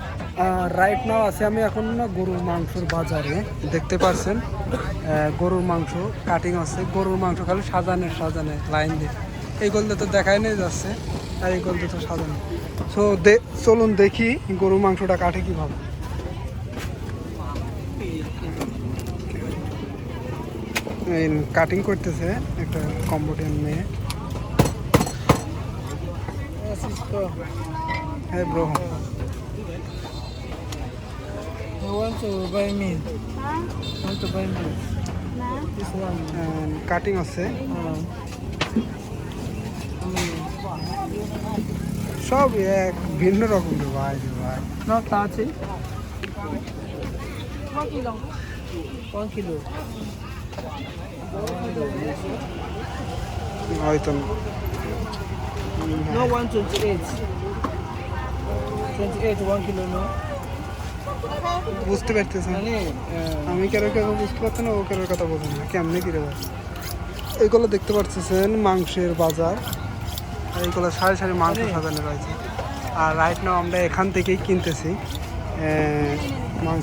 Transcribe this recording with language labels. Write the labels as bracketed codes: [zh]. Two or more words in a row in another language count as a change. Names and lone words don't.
[en] right now [bn] আছে আমি এখন না গরুর মাংসর বাজারে দেখতে পাচ্ছেন গরুর মাংস কাটিং আছে গরুর মাংস খালি সাজানে লাইন দিয়ে এই গলতে তো দেখাই নেই যাচ্ছে আর এই গলতে তো সাজানো সো চলুন দেখি গরুর মাংসটা কাটে কীভাবে কাটিং করতেছে একটা কম্বোডিয়ান মেয়ে হ্যাঁ ব্রো [en] want to buy meat. Want to buy meat. This one. [bn] কাটিং আছে সব এক ভিন্ন রকম রে ভাই [en] No, touchy. 1 kilo. 1 kilo. [bn] হয়তো [en] No, 128. 28, 1 kilo, no. [bn] বুঝতে পারতেছেন আমি কেন বুঝতে পারছি না ও কেন কথা বলছেন না কেমনে কিরে ভাই এইগুলো দেখতে পাচ্ছেন মাংসের বাজার এইগুলো সারি সারি মাংস সাজানো রয়েছে আর [en] right now [bn] আমরা এখান থেকেই কিনতেছি মাংস